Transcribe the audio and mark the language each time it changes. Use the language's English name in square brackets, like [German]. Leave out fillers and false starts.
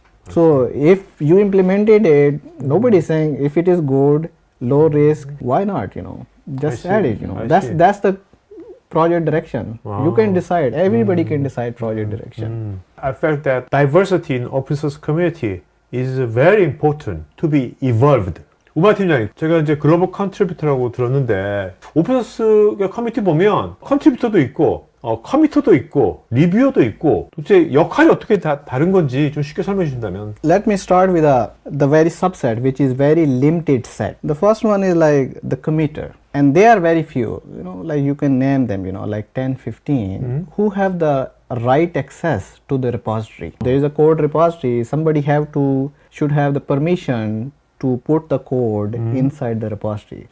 [English] So if you implemented it, nobody is saying if it is good, low risk, why not, just add it, that's the project direction. You can decide, everybody can decide project direction. I felt that diversity in open source community is very important to be evolved. [Korean] 우마 팀장님, 제가 이제 글로벌 컨트리뷰터라고 들었는데 오픈소스 커뮤니티 보면 컨트리뷰터도 있고 커미터도 있고 리뷰어도 있고 도대체 역할이 어떻게 다른 건지 좀 쉽게 설명해 주신다면. [English] Let me start with the very subset, which is very limited set. The first one is like the committer, and they are very few, like you can name them, like 10, 15 who have the right access to the repository. There is a code repository, somebody should have the permission to put the code inside the repository.